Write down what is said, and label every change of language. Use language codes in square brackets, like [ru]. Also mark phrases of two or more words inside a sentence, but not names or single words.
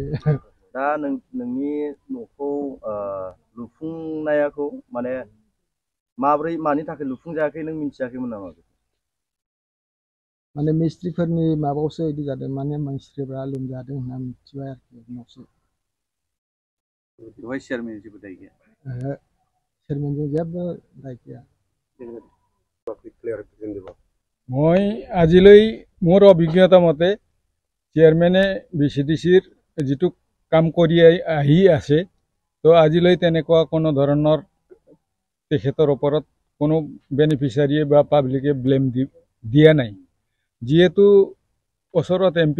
[brx] दा नोंनि न'खौ लुफुंनायाखौ माने माब्रै मानि थाखाय लुफुंजायाखै नों मिथियाखैमोन नामा? माने मिस्ट्रिफोरनि माबायावसो बिदि जादों माने मिस्ट्रिफ्रा लोमजादों होनना मिथिबाय आरोखि उनावसो बेवहाय चेयारमेन जेबो दाय गैया चेयारमेनजों जेबो दाय गैया [as] মই আজিলৈ মোৰ অভিজ্ঞতা মতে চেয়াৰমেনে BCDCৰ যিটো কাম কৰি আহি আছে তো আজিলৈ তেনেকুৱা কোনো ধৰণৰ তেখেতৰ ওপৰত কোনো বেনিফিচিয়াৰীয়ে বা পাব্লিকে ব্লেম দিয়া নাই যেহেতু ওচৰত MP